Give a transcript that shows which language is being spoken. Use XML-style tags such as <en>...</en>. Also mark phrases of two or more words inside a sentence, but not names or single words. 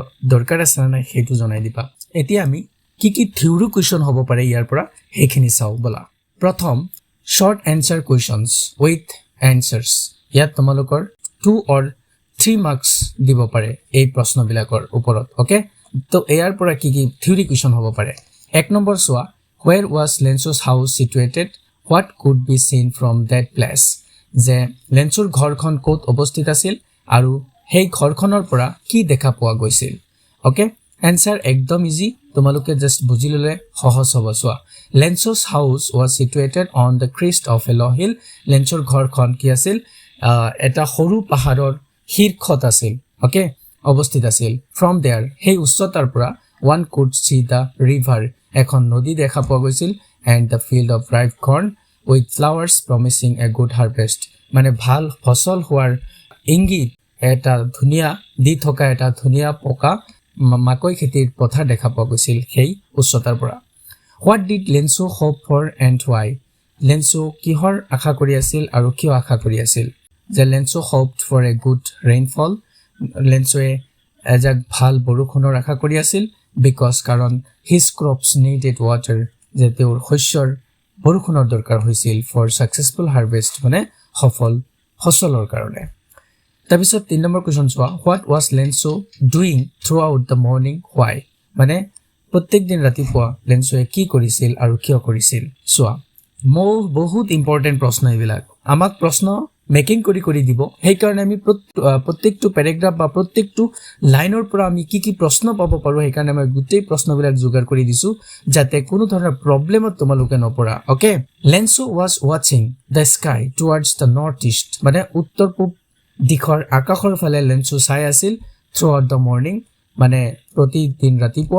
<as>দৰকাৰ আছে না হেতু জনাই দিবা এতিয়া আমি কি</as> <en>theory question</en> <as>হ'ব পাৰে ইয়াৰ পৰা হেখিনি চাও বলা প্ৰথম</as> <en>short answer questions with answers</en> <as>ইয়াত তোমালোকৰ 2 or 3 মাৰ্কস দিব পাৰে এই প্ৰশ্নবিলাকৰ ওপৰত ওকে তো এয়াৰ পৰা কি</as> <en>theory question</en> <as>হ'ব পাৰে এক নম্বৰ সোৱা</as> <en>where was Lenso's house situated what could be seen from that place</en> <as>যে লেন্সৰ ঘৰখন ক'ত অৱস্থিত আছিল আৰু সেই ঘৰখনৰ পৰা কি দেখা পোৱা গৈছিল ওকে আনসাৰ একদম ইজি তোমালোকে জাস্ট বুজি ললে সহজ হ'ব সোৱা</as> <en>Lenso's house was situated on the crest of a low hill</en> <as>লেন্সৰ ঘৰখন কি আছিল এটা সৰু পাহাৰৰ শীৰ্ষত আছিল ওকে অৱস্থিত আছিল</as> <en>from there</en> <as>সেই উচ্চতাৰ পৰা</as> <en>one could see the river</en> <as>এখন নদী দেখা পোৱা গৈছিল</as> <en>and the field of ripe corn with flowers promising a good</en> <as>harvest মানে ভাল ফসল হোৱাৰ ইংগিত এটা ধুনিয়া দি থকা এটা ধুনিয়া পকা মাকৈ খেতিৰ পথাৰ দেখা পোৱা গৈছিল সেই উচ্চতাৰ পৰা</as> <en>what did Lenso hope for and why</en> <as>Lenso কিহৰ আশা কৰি আছিল আৰু কিয় আশা কৰি আছিল যে</as> <en>Lenso hoped for a good rainfall</en> <as>লেন্সোৱে এজাক ভাল বৰষুণৰ আশা কৰি আছিল because কাৰণ</as> <en>his crops needed water</en> <as>যে তেওঁৰ শস্যৰ বৰষুণৰ দৰকাৰ হৈছিল</as> <en>for successful harvest</en> <as>মানে সফল ফসলৰ কাৰণে তাৰপিছত 3 নম্বৰ কোৱেশ্চন চোৱা</as> <en>what was Lenso doing throughout the morning why</en> <as>মানে প্ৰত্যেক দিন ৰাতিপুৱা লেন্সোৱে কি কৰিছিল আৰু কিয় কৰিছিল চোৱা বহুত ইম্পৰ্টেন্ট প্ৰশ্ন এইবিলাক আমাক প্ৰশ্ন মেকিং কৰি দিব সেইকাৰণে আমি প্ৰত্যেকটো পেৰাগ্ৰাফ বা প্ৰত্যেকটো লাইনৰ পৰা আমি কি প্ৰশ্ন পাব পাৰো সেইকাৰণে মই গোটেই প্ৰশ্নবিলাক যোগাৰ কৰি দিছো যাতে কোনো ধৰণৰ প্ৰবলেমত তোমালোকে নপৰা ওকে</as> <en>Lenso was watching the sky towards the north east</en> <as>মানে উত্তৰ পূব দিশৰ আকাশৰ ফালে লেন্সো চাই আছিল</as> <en>throughout the morning</en> <as>মানে প্ৰতিদিন ৰাতিপুৱা</as>